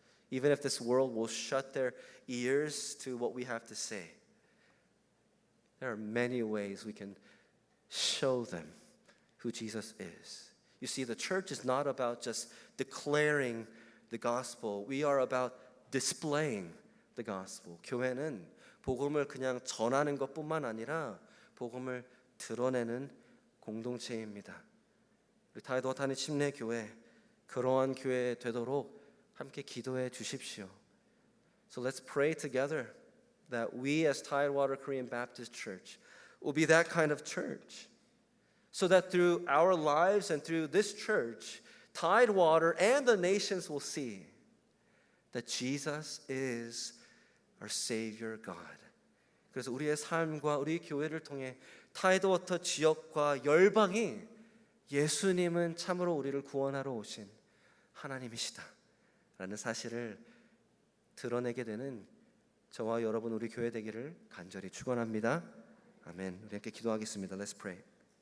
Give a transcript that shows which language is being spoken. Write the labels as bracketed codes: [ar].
[en] Even if this world will shut their ears to what we have to say, there are many ways we can show them who Jesus is. You see, the church is not about just declaring the gospel. We are about displaying the gospel. [ko] 교회는 복음을 그냥 전하는 것뿐만 아니라 복음을 드러내는 공동체입니다. 우리 타이드워터니 침례교회 그러한 교회 되도록 함께 기도해 주십시오. [en] So let's pray together that we as Tidewater Korean Baptist Church will be that kind of church. So that through our lives and through this church, Tidewater and the nations will see that Jesus is our Savior God. [ko] 그래서 우리의 삶과 우리 교회를 통해 타이드워터 지역과 열방이 예수님은 참으로 우리를 구원하러 오신 하나님이시다 라는 사실을 드러내게 되는 저와 여러분 우리 교회 되기를 간절히 축원합니다. 아멘. 우리 함께 기도하겠습니다. [en] Let's pray.